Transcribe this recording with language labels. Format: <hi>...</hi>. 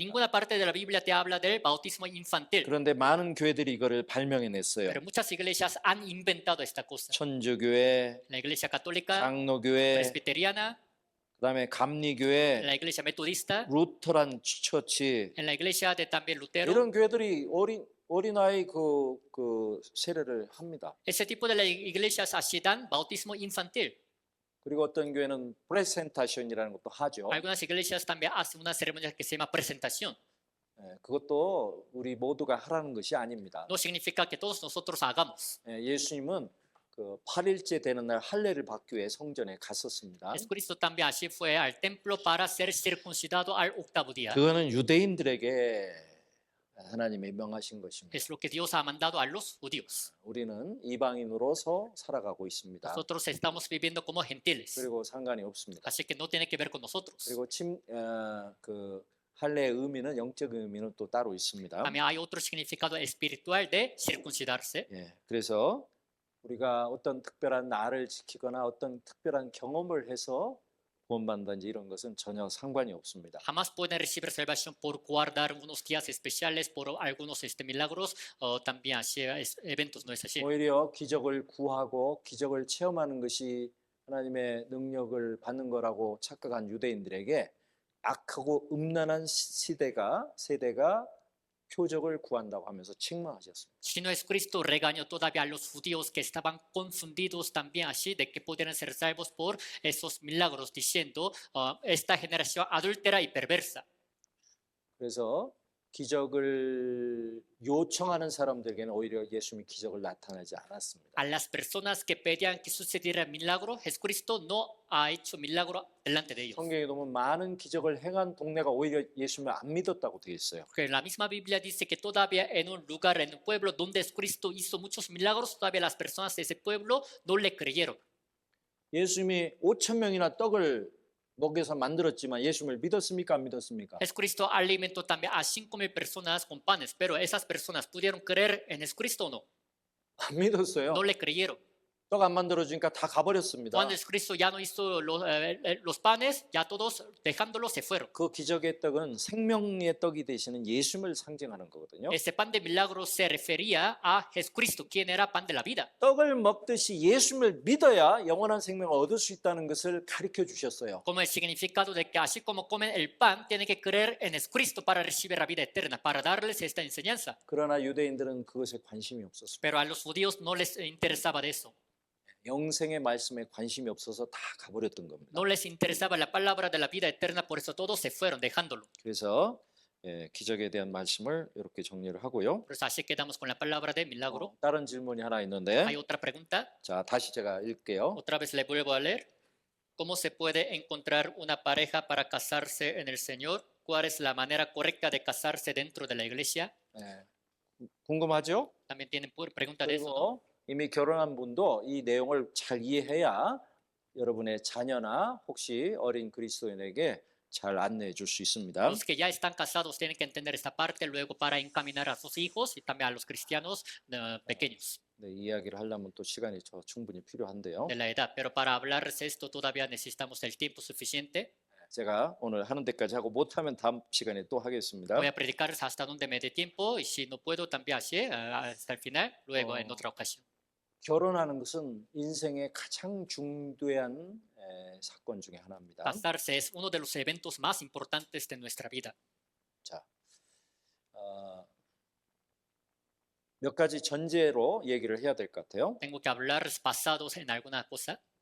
<es>Ninguna parte de la Biblia te habla del bautismo infantil.</es> <ko>그런데 많은 교회들이 이거를 발명해냈어요.</ko> <es>Pero muchas iglesias han inventado esta cosa.</es> <ko>천주교회,</ko> <es>La iglesia católica,</es> <ko>장로교회,</ko> <es>presbiteriana,</es> <ko>그다음에</ko> <es>en</es> <ko>감리교회,</ko> <es>la iglesia metodista,</es> <en>루터란 처치</en> <es>en la iglesia de también Lutero.</es> <ko>이런 교회들이 어린아이 그 세례를 합니다.</ko> <es>Ese tipo de iglesias así dan bautismo infantil.</es> <ko>그리고 어떤 교회는 프레센타션이라는 것도 하죠.</ko> <es>Algunas iglesias también hacen una ceremonia que se llama presentación.</es> <ko>그것도 우리 모두가 하라는 것이 아닙니다.</ko> <es>No significa que todos nosotros hagamos.</es> <ko>예수님은 그 8일째 되는 날 할례를 받기 위해 성전에 갔었습니다.</ko> <es>Jesucristo también así fue al templo para ser circuncidado al octavo día.</es> <ko>그거는 유대인들에게 하나님이 명하신 것입니다.</ko> <es>Es lo que Dios ha mandado a los judíos.</es> <ko>우리는 이방인으로서 살아가고 있습니다.</ko> <es>Nosotros estamos viviendo como gentiles.</es> <ko>그리고 상관이 없습니다.</ko> <es>Así que no tiene que ver con nosotros.</es> <ko>그리고 그 할례의 의미는 영적 의미는 또 따로 있습니다.</ko> <es>También hay otro significado espiritual de circuncidarse.</es> <ko>그래서 우리가 어떤 특별한 날을 지키거나 어떤 특별한 경험을 해서 구원받는다든지 이런 것은 전혀 상관이 없습니다.</ko> <es>Jamás pueden recibir salvación por guardar unos días especiales, por algunos milagros o también así eventos, no es así.</es> <ko>오히려 기적을 구하고 기적을 체험하는 것이 하나님의 능력을 받는 거라고 착각한 유대인들에게 악하고 음란한 세대가 표적을 구한다고 하면서 책망하셨습니다.</ko> <es>Sino Jesucristo regañó todavía a los judíos que estaban confundidos también así de que podrían ser salvos por esos milagros, diciendo esta generación adúltera y perversa.</es> <ko>그래서 기적을 요청하는 사람들에게는 오히려 예수님이 기적을 나타나지 않았습니다.</ko> <es>A las personas que pedían que sucediera milagro, Jesucristo no ha hecho milagro delante de ellos.</es> <ko>성경에 보면 많은 기적을 행한 동네가 오히려 예수님을 안 믿었다고 되어 있어요.</ko> <es>Porque la misma Biblia dice que todavía en un lugar, en un pueblo donde Jesucristo hizo muchos milagros, todavía las personas de ese pueblo no le creyeron.</es> <ko>예수님이 5천 명이나 떡을 먹여서 만들었지만 예수님을 믿었습니까? 안 믿었습니까?</ko> <es>Jesucristo alimentó también a 5,000 personas con panes, pero esas personas pudieron creer en Jesucristo o no.</es> <ko>안 믿었어요.</ko> <es>No le creyeron.</es> <ko>떡 안 만들어주니까 다 가버렸습니다.</ko> <es>Cuando Jesucristo ya no hizo los panes, ya todos dejándolos se fueron.</es> <ko>그 기적의 떡은 생명의 떡이 되시는 예수님을 상징하는 거거든요.</ko> <es>Ese pan de milagro se refería a Jesucristo, quien era pan de la vida.</es> <ko>떡을 먹듯이 예수님을 믿어야 영원한 생명을 얻을 수 있다는 것을 가르쳐 주셨어요.</ko> <es>Como el significado de que así como comen el pan, tienen que creer en Jesucristo para recibir la vida eterna, para darles esta enseñanza.</es> <ko>그러나 유대인들은 그것에 관심이 없었습니다.</ko> <es>Pero a los judíos no les interesaba de eso.</es> <ko>영생의 말씀에 관심이 없어서 다 가버렸던 겁니다.</ko> <es>No les interesaba la palabra de la vida eterna, por eso todos se fueron dejándolo.</es> <ko>그래서 기적에 대한 말씀을 이렇게 정리를 하고요.</ko> <es>Por eso así quedamos con la palabra de milagro.</es> <ko>다른 질문이 하나 있는데,</ko> <es>Hay otra pregunta.</es> <ko>자 다시 제가 읽게요.</ko> <es>Otra vez le vuelvo a leer. ¿Cómo se puede encontrar una pareja para casarse en el Señor? ¿Cuál es la manera correcta de casarse dentro de la iglesia?</es> <ko>궁금하죠?</ko> <es>También tienen pregunta de eso, ¿no?</es> <ko>그리고 이미 결혼한 분도 이 내용을 잘 이해해야 여러분의 자녀나 혹시 어린 그리스도인에게 잘 안내해 줄 수 있습니다.</ko> <es>Los que ya están casados tienen que entender esta parte luego para encaminar a sus hijos y también a los cristianos pequeños</es> <ko>네, 이야기를 하려면 또 시간이 충분히 필요한데요.</ko> <es>de la edad. Pero para hablarles esto todavía necesitamos el tiempo suficiente.</es> <ko>제가 오늘 하는 데까지 하고 못하면 다음 시간에 또 하겠습니다.</ko> <es>Voy a predicarles hasta donde me dé tiempo y si no puedo también así hasta el final, luego en otra ocasión.</es> <ko>결혼하는 것은 인생의 가장 중요한 사건 중에 하나입니다.</ko> <es>Casarse es uno de los eventos más importantes de nuestra vida.</es> <ko>자, 몇 가지 전제로 얘기를 해야 될 것 같아요.</ko> <es>Tengo que hablar basados en alguna cosa.</es>